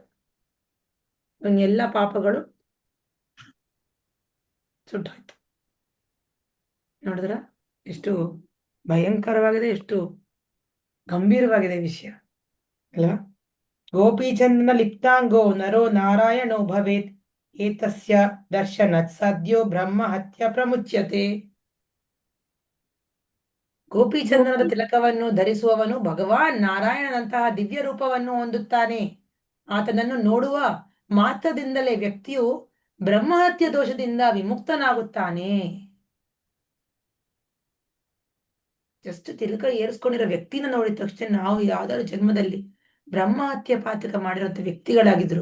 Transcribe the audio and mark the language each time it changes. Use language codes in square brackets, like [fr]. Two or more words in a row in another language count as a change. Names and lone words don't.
[kn] ಎಲ್ಲ ಪಾಪಗಳು ಸುಟ್ಟೋಯ್ತು. ನೋಡಿದ್ರ ಎಷ್ಟು ಭಯಂಕರವಾಗಿದೆ, ಎಷ್ಟು ಗಂಭೀರವಾಗಿದೆ ವಿಷಯ ಅಲ್ವಾ? [sa] ಗೋಪೀಚಂದನ ಲಿಪ್ತಾಂಗೋ ನರೋ ನಾರಾಯಣೋ ಭವೇತ್ ಏತಸ್ಯ ದರ್ಶನತ್ ಸದ್ಯೋ ಬ್ರಹ್ಮ ಹತ್ಯ ಪ್ರಮುಚ್ಯತೆ. [kn] ಗೋಪೀಚಂದನದ ತಿಲಕವನ್ನು ಧರಿಸುವವನು ಭಗವಾನ್ ನಾರಾಯಣನಂತಹ ದಿವ್ಯ ರೂಪವನ್ನು ಹೊಂದುತ್ತಾನೆ. ಆತನನ್ನು ನೋಡುವ ಮಾತ್ರದಿಂದಲೇ ವ್ಯಕ್ತಿಯು ಬ್ರಹ್ಮಹತ್ಯ ದೋಷದಿಂದ ವಿಮುಕ್ತನಾಗುತ್ತಾನೆ. ಜಸ್ಟ್ ತಿಲಕ ಏರಿಸ್ಕೊಂಡಿರೋ ವ್ಯಕ್ತಿನ ನೋಡಿದ ತಕ್ಷಣ ನಾವು ಯಾವ್ದಾದ್ರು ಜನ್ಮದಲ್ಲಿ ಬ್ರಹ್ಮಹತ್ಯೆ ಪಾತಕ ಮಾಡಿರೋಂಥ ವ್ಯಕ್ತಿಗಳಾಗಿದ್ರು.